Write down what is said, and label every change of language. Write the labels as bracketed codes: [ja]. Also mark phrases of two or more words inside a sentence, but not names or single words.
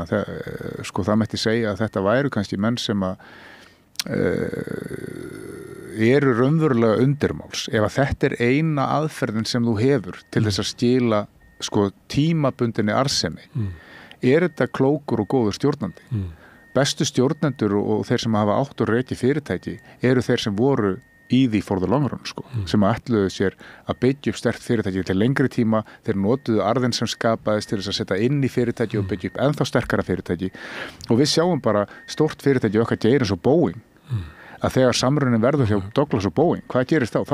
[is] Sko það mætti segja að þetta væru kannski menn sem að eru raunverulega undirmáls. Ef að þetta eina aðferðin sem þú hefur til þess að skila sko tímabundinni arðsemi, þetta klókur og góður stjórnandi? Bestu stjórnendur og þeir sem hafa átt og reki fyrirtæki eru þeir sem voru í því [en] for the long run [is] sko, sem ætluðu sér að byggja upp sterkt fyrirtæki til lengri tíma, þeir notuðu arðin sem skapaðist til þess að setja inn í fyrirtæki og byggja upp ennþá sterkara fyrirtæki og við sjáum bara stórt fyrirtæki okkar gerir eins og Boeing að þegar samrunin verður hjá Douglas og Boeing, hvað gerist þá?